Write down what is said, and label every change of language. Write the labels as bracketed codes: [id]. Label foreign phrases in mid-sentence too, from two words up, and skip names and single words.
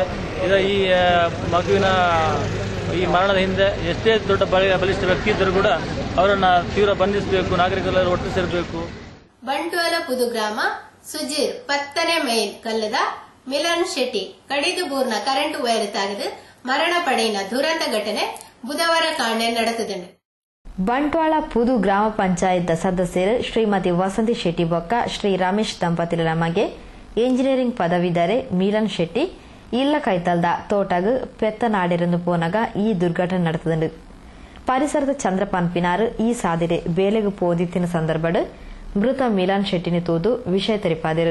[kn] ಈ ಮಗುವಿನ ಈ ಮರಣದ ಹಿಂದೆ ಎಷ್ಟೇ ದೊಡ್ಡ ಬಲಿಷ್ಠ ವ್ಯಕ್ತಿ ಇದ್ದರೂ ಕೂಡ ಅವರನ್ನ ತೀವ್ರ ಬಂಧಿಸಬೇಕು, ನಾಗರಿಕರೆಲ್ಲರೂ ಒಟ್ಟು ಸೇರಬೇಕು. [tcy] ಬಂಟ್ವಾಳ ಪುದುಗ್ರಾಮ ಸುಜೀರ್ 10ನೇ ಮೈಲ್ ಕಲ್ಲದ ಮಿಲನ್ ಶೆಟ್ಟಿ ಕಡಿದು ಬೂರ್ನ ಕರೆಂಟ್ ವೈರ್ ತಾಗಿದು ಮರಣ ಪಡೆಯಿನ ದುರಂತ ಘಟನೆ ಬುಧವಾರ ಕಾಣೆ ನಡೆದಿದೆ. ಬಂಟ್ವಾಳ ಪುದು ಗ್ರಾಮ ಪಂಚಾಯತ್ ಸದಸ್ಯರು ಶ್ರೀಮತಿ ವಸಂತಿ ಶೆಟ್ಟಿ ಬೊಕ್ಕ ಶ್ರೀ ರಮೇಶ್ ದಂಪತಿಗಳ ಮಗೆ ಎಂಜಿನಿಯರಿಂಗ್ ಪದವೀಧರೆ ಮಿಲನ್ ಶೆಟ್ಟಿ ಇಲ್ಲ ಕೈತಲ್ದ ತೋಟಗ್ ಪೆತ್ತನಾಡಿರಂದು ಪೋನಾಗ ಈ ದುರ್ಘಟನೆ ನಡೆದಿದೆ. ಪರಿಸರದ ಚಂದ್ರಪಾನ್ ಪಿನಾರು ಈ ಸಾದಿರೆ ಬೇಲೆಗು ಪೋದಿತ್ತಿನ ಸಂದರ್ಭಡ್ ಮೃತ ಮಿಲನ್ ಶೆಟ್ಟಿನಿ ತೂದು ವಿಷಯ ತೆರಿಪಾದರು.